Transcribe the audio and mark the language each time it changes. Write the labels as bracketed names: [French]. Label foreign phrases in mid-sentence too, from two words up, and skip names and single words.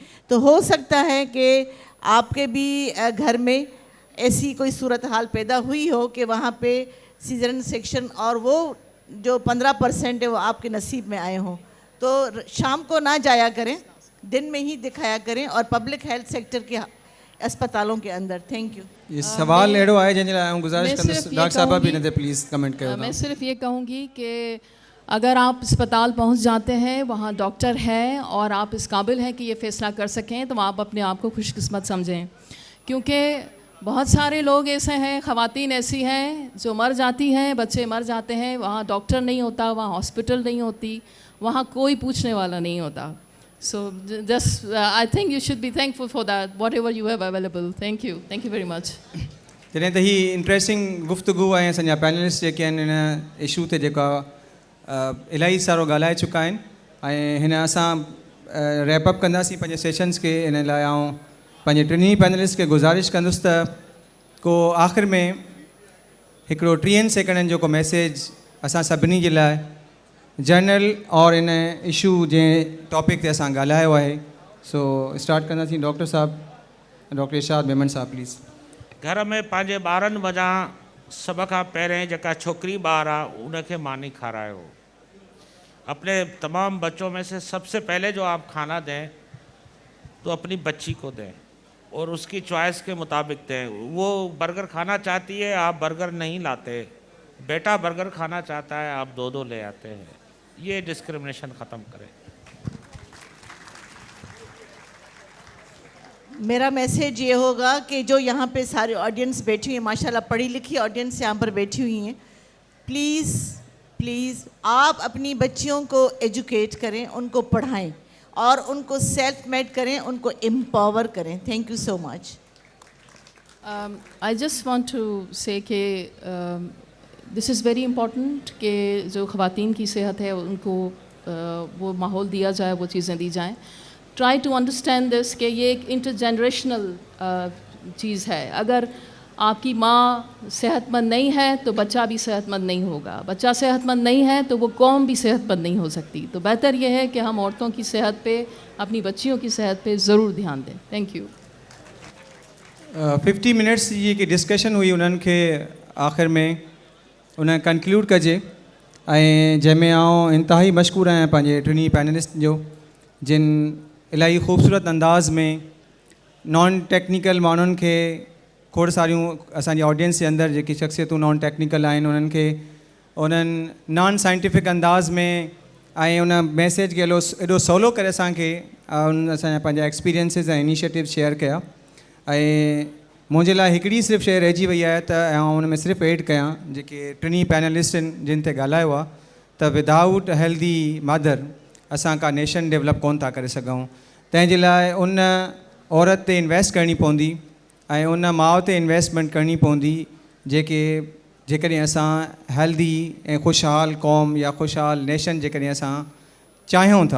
[Urdu] تو ہو سکتا ہے کہ آپ کے بھی گھر میں ایسی کوئی صورتِ حال پیدا ہوئی ہو کہ وہاں پہ [English] caesarean section [Urdu] اور وہ جو 15% ہے وہ آپ کے نصیب میں آئے ہوں. تو شام کو نہ جایا کریں، دن میں ہی دکھایا کریں، اور [English] public health sector [Urdu] کے اسپتالوں کے اندر. [English] Thank you. [Sindhi] ये सवाल अहिड़ो आहे जंहिंजे लाइ आउं गुज़ारिश कंदुसि डॉक्टर साहिबा भी हिन ते प्लीज़ कमेंट कयो। [Urdu] میں صرف یہ کہوں گی کہ اگر آپ اسپتال پہنچ جاتے ہیں، وہاں ڈاکٹر ہے اور آپ اس قابل ہیں کہ یہ فیصلہ کر سکیں، تو آپ اپنے آپ کو خوش قسمت سمجھیں. کیونکہ بہت سارے لوگ ایسے ہیں، خواتین ایسی ہیں جو مر جاتی ہیں، بچے مر جاتے ہیں، وہاں ڈاکٹر نہیں ہوتا، وہاں ہاسپٹل نہیں ہوتی، وہاں کوئی پوچھنے والا نہیں ہوتا. [English] So just I think you should be thankful for that, whatever you have available. Thank you very much. [Sindhi] जॾहिं त ही इंट्रस्टिंग गुफ्तगू ऐं असांजा पैनलिस्ट जेके आहिनि हिन इशू ते जेका इलाही सारो ॻाल्हाए चुका आहिनि, ऐं हिन असां रैपअप कंदासीं पंहिंजे सेशन्स खे। हिन लाइ आउं पंहिंजे टिनी पैनलिस्ट खे गुज़ारिश कंदुसि त को आख़िर में हिकिड़ो 30 सेकंडनि जो को मैसेज असां सभिनी जे लाइ जनरल और इन इशू जे टॉपिक ते असां ॻाल्हायो आहे। सो स्टार्ट कंदासीं डॉक्टर साहब, डॉक्टर इरशाद मेमन साहब प्लीज़। घर में पंहिंजे ॿारनि वञा सभ खां पहिरें जेका छोकिरी ॿार आहे उनखे मानी खारायो। [Urdu] اپنے تمام بچوں میں سے سب سے پہلے جو آپ کھانا دیں تو اپنی بچی کو دیں اور اس کی چوائس کے مطابق دیں. وہ برگر کھانا چاہتی ہے، آپ برگر نہیں لاتے. بیٹا برگر کھانا چاہتا ہے، آپ 2-2 لے آتے ہیں. یہ ڈسکریمینیشن ختم کریں. میرا میسج یہ ہوگا کہ جو یہاں پہ سارے آڈینس بیٹھی ہوئی ہے، ماشاءاللہ پڑھی لکھی آڈینس یہاں پر بیٹھی ہوئی ہیں, [English] please please [Urdu] آپ اپنی بچیوں کو ایجوکیٹ کریں، ان کو پڑھائیں اور ان کو [English] self made [Urdu] کریں، ان کو ایمپاور کریں. [English] Thank you so much. I just want to say [Urdu] کہ [English] this is very important [Urdu] کہ جو خواتین کی صحت ہے ان کو وہ ماحول دیا جائے، وہ چیزیں دی جائیں. [English] try to understand this [Urdu] کہ یہ ایک انٹرجنریشنل چیز ہے. اگر آپ کی ماں صحت مند نہیں ہے تو بچہ بھی صحت مند نہیں ہوگا، بچہ صحت مند نہیں ہے تو وہ قوم بھی صحت مند نہیں ہو سکتی. تو بہتر یہ ہے کہ ہم عورتوں کی صحت پہ، اپنی بچیوں کی صحت پہ ضرور دھیان دیں. [English] Thank you. [Urdu] 50 منٹس جی کی ڈسکشن ہوئی, [Sindhi] उन्हनि खे आख़िर में उन कंक्लूड कजे ऐं जंहिंमें आउं इंतिहाई मशकूर आहियां पंहिंजे टिनी पैनलिस्ट जो, जिन इलाही ख़ूबसूरत अंदाज़ में [English] non technical [Sindhi] माण्हुनि खे खोड़ सारियूं असांजी ऑडियंस जे अंदरि जेकी शख़्सियतूं [English] non technical [Sindhi] आहिनि उन्हनि खे उन्हनि [English] non scientific [Sindhi] अंदाज़ में ऐं उन मैसेज खे एॾो सवलो करे असांखे असांजा पंहिंजा एक्सपीरियंसिस ऐं इनिशिएटिव शेयर कया। ऐं मुंहिंजे लाइ हिकिड़ी सिर्फ़ु शइ रहिजी वई आहे त आउं हुन में सिर्फ़ु एड कयां जेके टिनी पैनलिस्ट आहिनि जिन ते ॻाल्हायो आहे त [English] without healthy mother [Sindhi] असां का [English] nation develop [Sindhi] कोन था करे सघूं। तंहिंजे लाइ उन औरत ते इन्वेस्ट करणी पवंदी ऐं उन माउ ते इन्वेस्टमेंट करणी पवंदी जेकॾहिं असां हेल्दी ऐं ख़ुशहाल क़ौम या ख़ुशहाल नेशन जेकॾहिं असां चाहियूं था।